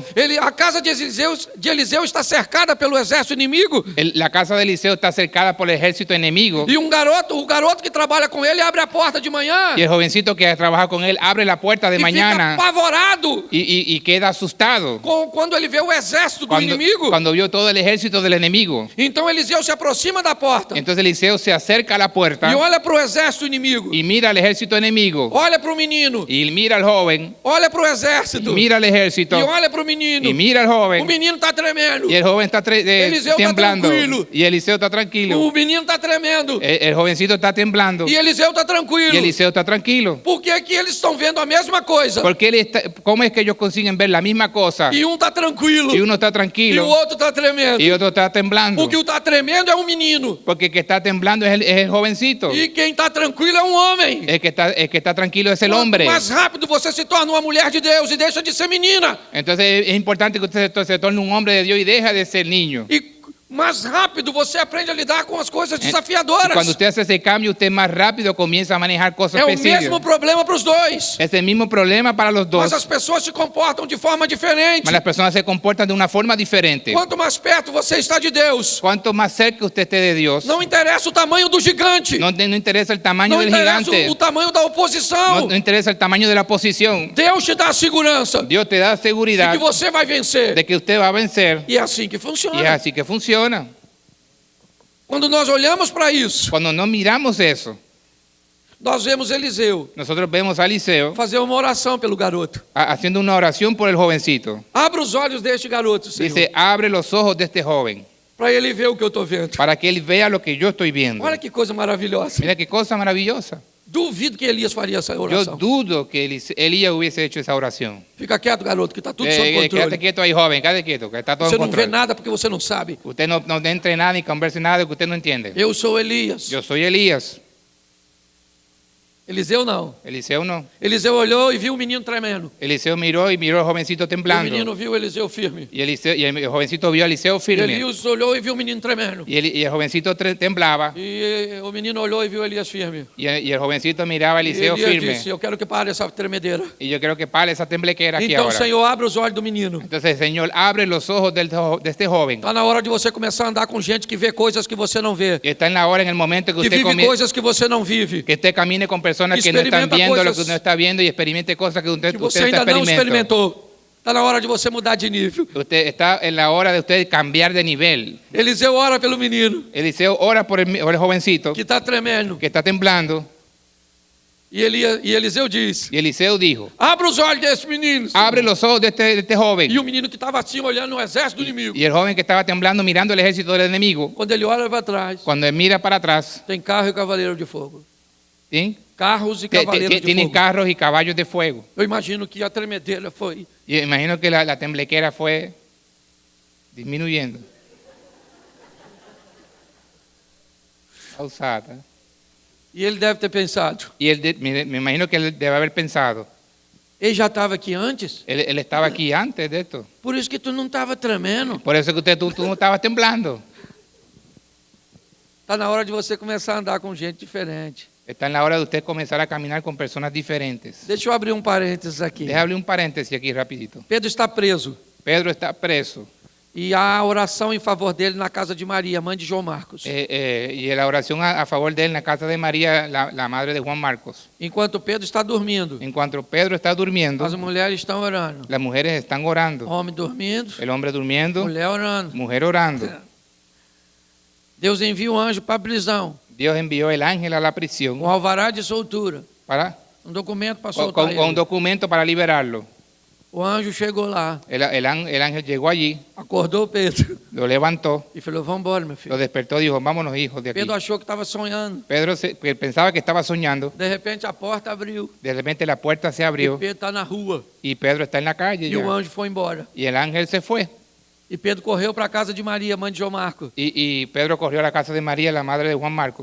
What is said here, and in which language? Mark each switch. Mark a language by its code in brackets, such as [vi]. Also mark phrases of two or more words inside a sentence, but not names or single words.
[pt] A casa de Eliseu está cercada pelo exército inimigo. [es] La casa de Eliseo está cercada por el ejército enemigo. [pt] E o garoto que trabalha com ele abre a porta de manhã. [es] Y el jovencito que trabaja con él abre la puerta de [pt] E [es] mañana [pt] fica apavorado [es] y queda asustado [pt] quando ele vê o exército do inimigo. [es] cuando vio todo el ejército del enemigo. [pt] Então Eliseu se aproxima da porta [es] Entonces Eliseo se acerca a la puerta [pt] e olha para o exército inimigo. [es] y mira al ejército enemigo [pt] Olha para o menino. [es] y mira al joven, [pt] Olha para o exército. [es] y mira al ejército [pt] E olha para o menino. [es] y mira al [pt] O [es] joven [pt] menino está tremendo. [es] y el joven está Eliseo está temblando tranquilo. y Eliseo está tranquilo. [pt] O menino está tremendo. [es] El jovencito está temblando [pt] E Eliseu está [es] y [pt] tranquilo. [es] Eliseo está tranquilo. [pt] Por que que eles estão vendo a mesma coisa? [es] Porque ¿cómo es que ellos consiguen ver la misma cosa [pt] E está tranquilo. [es] y uno está [pt] E o [es] tranquilo [pt] outro está tremendo. [es] y otro está temblando? [pt] Porque o está tremendo é um menino. [es] Porque el que está temblando es el jovencito. [pt] E quem está tranquilo é um homem. [es] El que está tranquilo es el [pt] Quanto [es] hombre. [pt] mais rápido você se torna uma mulher de Deus e deixa de ser menina. [es] Entonces es importante que usted se torne un hombre de Dios y deja de ser niño. [pt] E mais rápido você aprende a lidar com as coisas [es] Y [pt] desafiadoras. [es] cuando usted hace ese cambio, usted más rápido comienza a manejar cosas [pt] É o [es] específicas. [pt] mesmo problema para os dois. [es] Es el mismo problema para los dos. [pt] Mas as pessoas se comportam de forma diferente. [es] Mas las personas se comportan de una forma diferente. [pt] Quanto mais perto você está de Deus, [es] Cuanto más cerca usted esté de Dios, [pt] não interessa o tamanho do gigante. [es] no interesa el tamaño [pt] Não [es] del [pt] interessa [es] gigante, [pt] o tamanho da oposição. [es] no interesa el tamaño de la oposición. [pt] Deus te dá a segurança [es] Dios te da [pt] de [es] seguridad [pt] que você vai vencer. [es] de que usted va a vencer. [pt] E é assim que [es] Y es [pt] funciona. [es] así que funciona. [pt] Quando nós olhamos para isso, [es] Cuando no miramos eso, [pt] nós vemos Eliseu [es] nosotros vemos a Eliseo [pt] fazer uma oração pelo garoto. [es] haciendo una oración por el jovencito. [pt] Abra os olhos deste garoto, Senhor, [es] Dice, abre los ojos de este joven [pt] para ele ver o que eu estou vendo. [es] para que él vea lo que yo estoy viendo. [pt] Olha que coisa maravilhosa. [es] Mira qué cosa maravillosa. [pt] Duvido que Elias faria essa [es] Yo [pt] oração. [es] dudo que Elías hubiese hecho esa oración. [pt] Fica quieto, garoto, que está tudo sob [es] Quédate [pt] controle. [es] quieto ahí, joven, quédate quieto, que está todo [pt] Você [es] en [pt] não vê [es] control. [pt] nada porque você não sabe. [es] Usted no entre nada ni converse nada que usted no entiende. [pt] Eu sou Elias. [es] Yo soy Elías. [pt] Eliseu não. [es] Eliseo no. [pt] Eliseu olhou e viu o menino tremendo. [es] Eliseo miró y miró al jovencito [pt] E o [es] temblando. [pt] menino viu Eliseu firme. [es] Y el jovencito vio a Eliseo [pt] E [es] firme. [pt] Elias olhou e viu o menino tremendo. [es] Y el jovencito temblaba. [pt] E o menino olhou e viu Elias firme. [es] Y el jovencito miraba a [pt] E [es] Eliseo [pt] Elias [es] firme. [pt] disse, eu quero que pare essa tremedeira. [es] Y yo creo que pare esa temblequera aquí [pt] Então, [es] ahora. [pt] Senhor, abre os olhos do menino. [es] Entonces, Señor, abre los ojos de este joven. [pt] Está na hora de você começar a andar com gente que vê coisas que você não vê. [es] Y está en la hora, en el momento que [pt] Que [es] usted [pt] vive coisas que você não vive. [es] que usted camine con personas que no están [pt] Experimenta [es] viendo lo que cosas uno está viendo y experimente cosas que usted [pt] Que você [es] está [pt] ainda não [es] experimentando. [pt] experimentou. [es] Está na hora de você mudar de nível. Usted está en la hora de usted cambiar de nivel. [pt] Eliseu ora pelo menino [es] Eliseo ora por el jovencito [pt] que está tremendo. [es] que está temblando. [pt] E Eliseu diz, [es] Y Eliseo dijo, [pt] abra os olhos desse menino. Senhor. [es] abre los ojos de este joven. [pt] E o menino que estava assim olhando o exército do inimigo. [es] Y el joven que estaba temblando mirando el ejército del enemigo, [pt] Quando ele olha para trás, [es] cuando él mira para atrás, [pt] tem carro e cavaleiro de fogo. [es] ¿sí? [pt] Carros e cavaleiros de [es] Tienen [pt] fogo. [es] carros y caballos de fuego. [pt] Eu imagino que a tremedeira foi. [es] Y imagino que la temblequera fue disminuyendo. [pt] Pausada. E ele deve ter pensado, [es] Y me imagino que él debe haber pensado, [pt] ele já estava aqui antes? [es] él estaba aquí antes de esto. [pt] Por isso que tu não estava tremendo. [es] Por eso que tú no estabas temblando. [pt] Está na hora de você começar a andar com gente diferente. [es] Está en la hora de usted comenzar a caminar con personas diferentes. [pt] Deixa eu abrir um parênteses aqui. [es] Déjame un paréntesis aquí rapidito. [pt] Pedro está preso. [es] Pedro está preso. [pt] E há oração em favor dele na casa de Maria, mãe de João Marcos. [es] Y la oración a favor de él en la casa de María, la madre de Juan Marcos. [pt] Enquanto Pedro está dormindo, [es] En cuanto Pedro está durmiendo, [pt] as mulheres estão orando. [es] las mujeres están orando. [pt] Homem dormindo, [es] El hombre durmiendo, [pt] mulher orando. [es] mujer orando. [pt] Deus envia um anjo para a prisão, [es] Dios envió el ángel a la prisión [pt] um alvará de soltura, [es] para, [pt] um documento para [es] con [pt] soltar [es] un [pt] ele. [es] documento para liberarlo. [pt] O anjo chegou lá, [es] El ángel llegó allí, [pt] acordou Pedro [es] lo levantó, [pt] e falou, vamos embora, meu [es] lo [pt] filho. [es] despertó y dijo, vámonos hijos de aquí. [pt] Pedro achou que estava sonhando. [es] Pedro él pensaba que estaba soñando. [pt] De repente a porta abriu [es] De repente la puerta se [pt] e [es] abrió [pt] Pedro está na rua. [es] y Pedro está en la calle [pt] E o [es] ya. [pt] anjo foi embora. [es] Y el ángel se fue. [pt] E Pedro correu para a casa de Maria, mãe de João Marcos. [es] Y Pedro corrió a la casa de María, la madre de Juan Marcos.